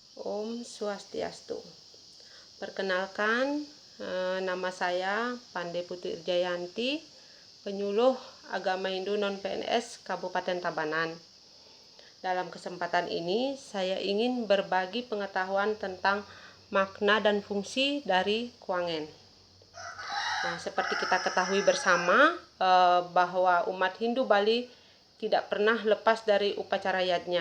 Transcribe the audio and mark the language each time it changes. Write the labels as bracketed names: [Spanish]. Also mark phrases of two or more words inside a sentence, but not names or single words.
[Indonesian] Om Swastiastu. Perkenalkan, nama saya Pandey Putri Irjayanti, penyuluh agama Hindu non-PNS Kabupaten Tabanan. Dalam kesempatan ini, saya ingin berbagi pengetahuan tentang makna dan fungsi dari Kwangen. Nah, seperti kita ketahui bersama bahwa umat Hindu Bali tidak pernah lepas dari upacara yajna.